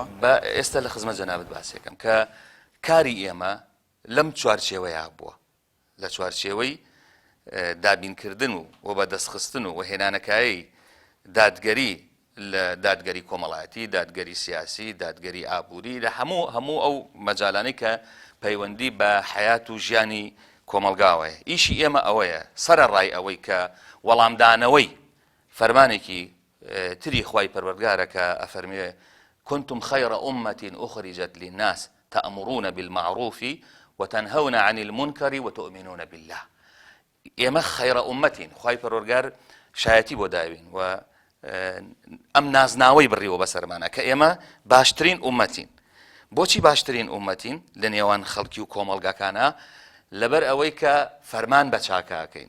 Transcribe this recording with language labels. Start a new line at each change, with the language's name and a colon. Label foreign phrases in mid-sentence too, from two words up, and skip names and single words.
Central Kurdish: بە ئێستا لە خزمەت جەنابەت باسێکم کە کاری ئێمە لەم چوارچێوەیە بووە، لە چوارچێوەی دابینکردن و بەدەستخستن و هێنانەکایی دادگەری لە دادگەری کۆمەڵایەتی، دادگەری سیاسی، دادگەری ئابووری لە هەموو ئەو مەجالانەی کە پەیوەندی بە حەیات و ژیانی کۆمەلگاوەیە. ئیشی ئێمە ئەوەیە سەرەڕای ئەوەی کە وەڵامدانەوەی فەرمانێکی تری خوای پەروەردگارە کە ئەفەرمێ
Arabic: كنتم خير أمة أخرجت للناس تأمرون بالمعروف وتنهون عن المنكر وتؤمنون بالله.
Central Kurdish: ئێمە خەیرە ئومەتین، خوای پەروەردگار شایەتی بۆ داوین و ئەم نازناوەی بڕیەوە بەسەرمانە کە ئێمە باشترین ئومەتین. بۆچی باشترین ئومەتین لە نێوان خەڵکی و کۆمەڵگەکانە؟ لەبەر ئەوەی کە فەرمان بە چاکەکەین.